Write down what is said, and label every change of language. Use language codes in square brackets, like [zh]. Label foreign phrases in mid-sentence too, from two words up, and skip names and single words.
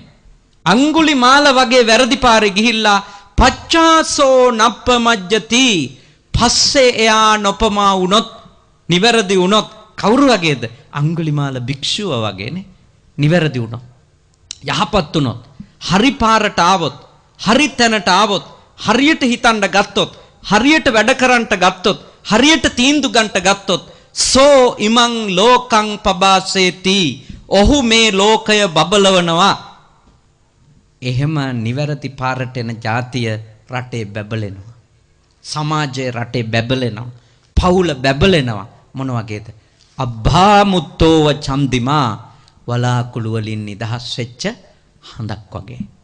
[si] අඟුලිමාල වගේ වැරදි පාරේ ගිහිල්ලා [pi] පච්චාසෝ නප්පමජ්ජති, [si] පස්සේ එයා නොපමා වුණොත්, නිවැරදි වුණොත්, කවුරු වගේද? අඟුලිමාල භික්ෂුව වගේනේ. නිවැරදි වුණොත්, යහපත් වුණොත්, හරි පාරට ආවොත්, හරි තැනට ආවොත්, හරියට හිතන්න ගත්තොත්, හරියට වැඩ කරන්නට ගත්තොත්, හරියට තීන්දුව ගන්නට ගත්තොත්, [pi] සෝ ඉමං ලෝකං පබාසේති, [si] ඔහු මේ ලෝකය බබලවනවා. එහෙම නිවැරදි පාරට එන ජාතිය රටේ බැබලෙනවා. සමාජයේ රටේ බැබලෙනවා. පවුල බැබලෙනවා. මොන වගේද? [pi] අබ්බාමුත්තෝව චන්දිමා, [si] වලාකුළු වලින් නිදහස් වෙච්ච හඳක් වගේ.